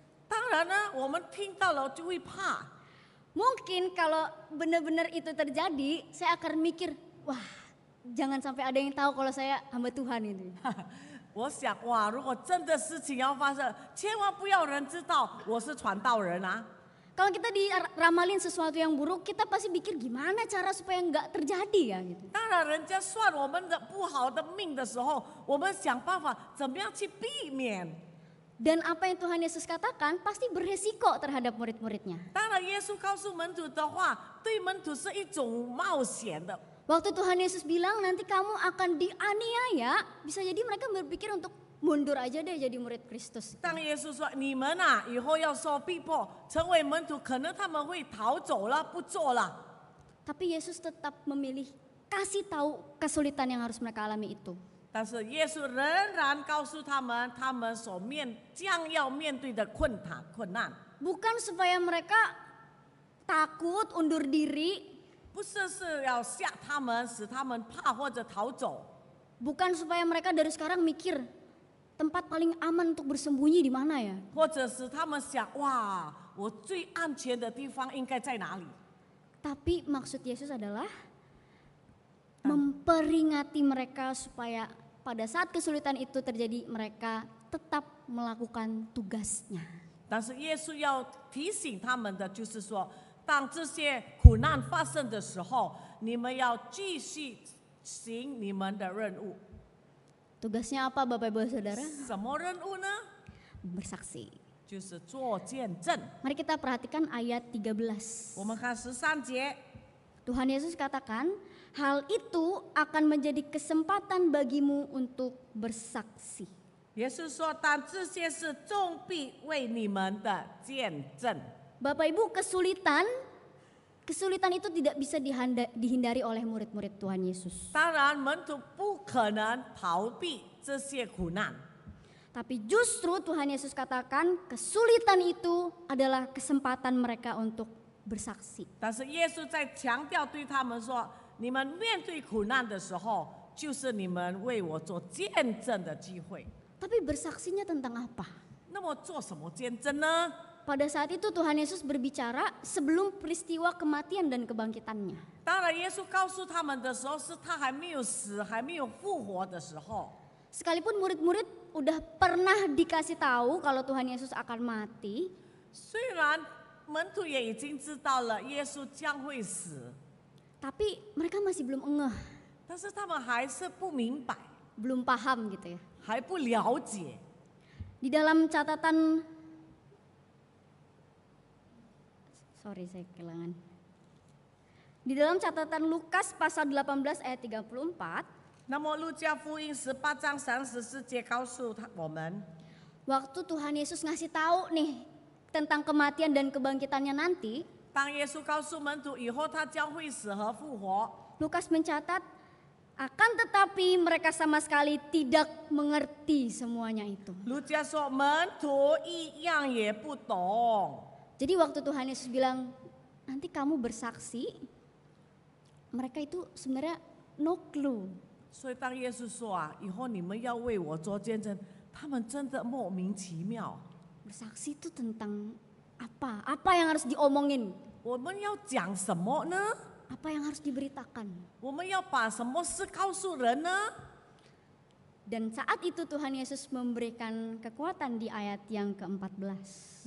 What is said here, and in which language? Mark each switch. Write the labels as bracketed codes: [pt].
[zh] 当然呢，我们听到了就会怕。 [id] Mungkin kalau benar-benar itu terjadi, saya akan mikir, wah jangan sampai ada yang tahu kalau saya hamba Tuhan itu. [zh] 我想哇，如果真的事情要发生，千万不要人知道我是传道人啊。 [id] Kalau kita diramalin sesuatu yang buruk, kita pasti pikir gimana cara supaya nggak terjadi ya gitu. [zh] 当然，人家算我们的不好的命的时候，我们想办法怎么样去避免。 [id] Dan apa yang Tuhan Yesus katakan pasti beresiko terhadap murid-muridnya. [zh] 当然，耶稣告诉门徒的话，对门徒是一种冒险的。 [id] Waktu Tuhan Yesus bilang nanti kamu akan dianiaya, bisa jadi mereka berpikir untuk mundur aja deh jadi murid Kristus. [zh] 当耶稣说你们啊，以后要受逼迫，成为门徒，可能他们会逃走了，不做了。 [id] Tapi Yesus tetap memilih kasih tahu kesulitan yang harus mereka alami itu. [zh] 但是耶稣仍然告诉他们，他们将要面对的困难， [id] Bukan supaya mereka takut, undur diri, [zh] 不是要吓他们，使他们怕或者逃走， [id] bukan supaya mereka dari sekarang mikir tempat paling aman untuk bersembunyi di mana ya. [zh] 或者使他们想哇，我最安全的地方应该在哪里？ [id] Tapi maksud Yesus adalah memperingati mereka supaya pada saat kesulitan itu terjadi mereka tetap melakukan tugasnya. [zh] 但是耶稣要提醒他们的就是说，当这些苦难发生的时候，你们要继续行你们的任务。 [id] Tugasnya apa Bapak Ibu Saudara? [zh] 什么任务呢？ [id] Bersaksi. [zh] 就是做见证。 [id] Mari kita perhatikan ayat 13. [zh] 我们看13节， [id] Tuhan Yesus katakan, hal itu akan menjadi kesempatan bagimu untuk bersaksi. [zh] 耶稣说：“但这些事终必为你们的见证。” [id] Bapak Ibu, kesulitan itu tidak bisa dihindari oleh murid-murid Tuhan Yesus. [zh] 当然，门徒不可能逃避这些苦难， [id] Tapi justru Tuhan Yesus katakan kesulitan itu adalah kesempatan mereka untuk bersaksi. [zh] 但是耶稣在强调对他们说：你们面对苦难的时候，就是你们为我做见证的机会。 [id] Tapi bersaksinya tentang apa? [zh] 那么做什么见证呢？ [id] Pada saat itu Tuhan Yesus berbicara sebelum peristiwa kematian dan kebangkitannya. [zh] 当然，耶稣告诉他们的时候，是他还没有死、还没有复活的时候。 [id] Sekalipun murid-murid udah pernah dikasih tahu kalau Tuhan Yesus akan mati, [zh] 虽然门徒也已经知道了耶稣将会死， [id] tapi mereka masih belum ngeh, [zh] 但是他们还是不明白， [id] belum paham gitu ya. [zh] 还不了解。 [id] Di dalam catatan, sorry saya kehilangan. Di dalam catatan Lukas pasal 18 ayat 34, [zh] 那么路加福音18章34节告诉我们， [id] waktu Tuhan Yesus ngasih tahu nih tentang kematian dan kebangkitannya nanti, [zh] 当耶稣告诉门徒以后他将会死和复活， [id] Lukas mencatat akan tetapi mereka sama sekali tidak mengerti semuanya itu. [zh] 路加说门徒一样也不懂。 [id] Jadi waktu Tuhan Yesus bilang nanti kamu bersaksi, mereka itu sebenarnya [en] no clue. [zh] 所以当耶稣说以后你们要为我做见证，他们真的莫名其妙。 [id] Bersaksi itu tentang apa? Apa yang harus diomongin? [zh] 我们要讲什么呢？ [id] Apa yang harus diberitakan? [zh] 我们要把什么事告诉人呢？ [id] Dan saat itu Tuhan Yesus memberikan kekuatan di ayat yang ke-14.